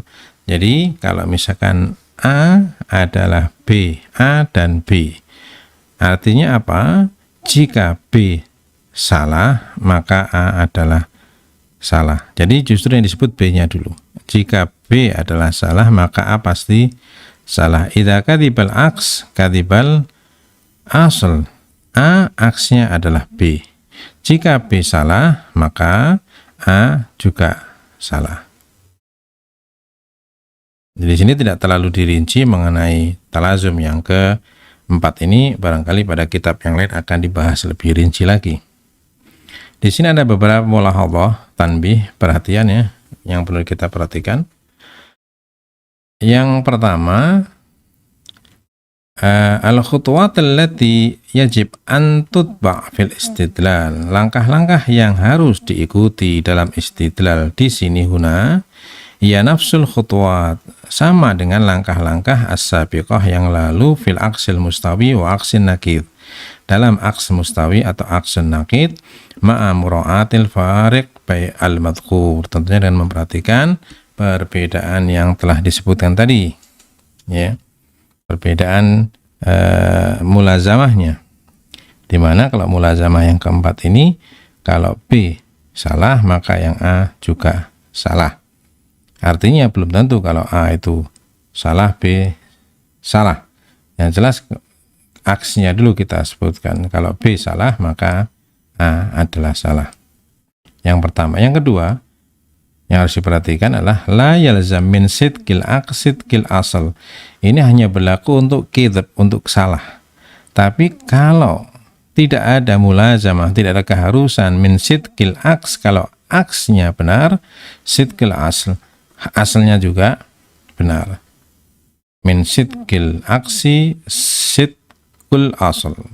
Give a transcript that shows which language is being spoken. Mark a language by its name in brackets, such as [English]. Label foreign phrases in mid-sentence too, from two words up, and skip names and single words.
[Indonesian] Jadi kalau misalkan A adalah B, A dan B. Artinya apa? Jika B salah, maka A adalah salah. Jadi justru yang disebut B-nya dulu. Jika B adalah salah, maka A pasti salah. [Arabic] إذا كذب العكس كذب الأصل. [Indonesian] A aksnya adalah B. Jika B salah, maka A juga salah. Di sini tidak terlalu dirinci mengenai talazum yang keempat ini, barangkali pada kitab yang lain akan dibahas lebih rinci lagi. Di sini ada beberapa mulahadhah, tanbih, perhatian ya, yang perlu kita perhatikan. Yang pertama, [Arabic] الخطوات التي يجب أن تتبع في الاستدلال. [Indonesian] Langkah-langkah yang harus diikuti dalam istidlal di sini huna ya [Arabic] نفس الخطوات, [Indonesian] sama dengan langkah-langkah as-sabiqah yang lalu [Arabic] في العكس المستوي وعكس النقيض. [Indonesian] Dalam [Arabic] عكس مستوي [Indonesian] atau [Arabic] عكس النقيض مع مراعاة الفارق بين المذكور, [Indonesian] tentunya dengan memperhatikan perbedaan yang telah disebutkan tadi ya. Perbedaan mulazamahnya, dimana kalau mulazamah yang keempat ini kalau B salah maka yang A juga salah. Artinya belum tentu kalau A itu salah B salah. Yang jelas aksnya dulu kita sebutkan, kalau B salah maka A adalah salah. Yang pertama. Yang kedua yang harus diperhatikan adalah [Arabic] لا يلزم من صدق العكس صدق الأصل. [Indonesian] Ini hanya berlaku untuk kidhab, untuk salah. Tapi kalau tidak ada mulazamah, tidak ada keharusan [Arabic] من صدق العكس, [Indonesian] kalau aksnya benar, [Arabic] صدق الأصل, [Indonesian] asalnya juga benar. [Arabic] من صدق العكس صدق الأصل.